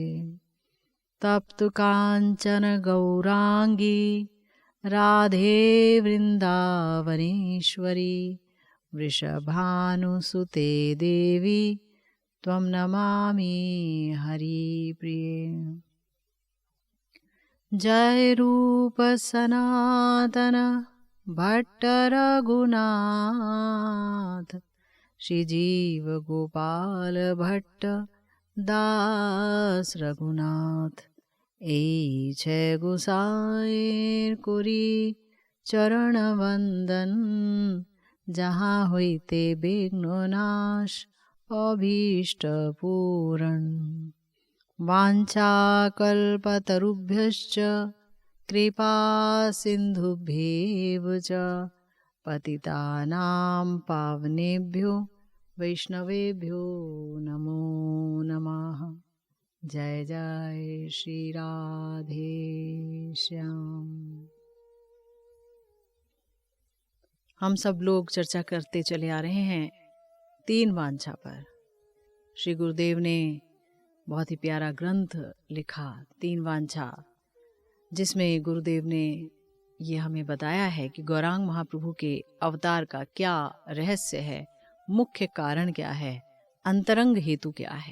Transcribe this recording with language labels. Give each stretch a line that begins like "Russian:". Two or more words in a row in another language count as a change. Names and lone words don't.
Sanskrit: तप्त कांचन गौरांगी राधे वृंदावनेश्वरी वृषभानुसुते देवी त्वं नमामि हरिप्रिये।
Bangla: জয় রূপ সনাতন ভট্ট রঘুনাথ শ্রী জীব গোপাল ভট্ট দাস রঘুনাথ এই छै গোসাইর করি চরণ বন্দন যাহা হইতে বিঘ্ন নাশ অভীষ্ট পূরণ।
Sanskrit: वाञ्छाकल्पतरुभ्यश्च कृपा सिन्धुभ्येव च पतितानां पावनेभ्यो वैष्णवेभ्यो नमो नमः।
Hindi: जय जय श्री राधे श्याम। हम सब लोग चर्चा करते चले आ रहे हैं 3 वांछा पर। श्री गुरुदेव ने बहुत ही प्यारा ग्रंथ लिखा 3 वांछा, जिसमें गुरुदेव ने ये हमें बताया है कि गौरांग महाप्रभु के अवतार का क्या रहस्य है, मुख्य कारण क्या है, अंतरंग हेतु क्या है।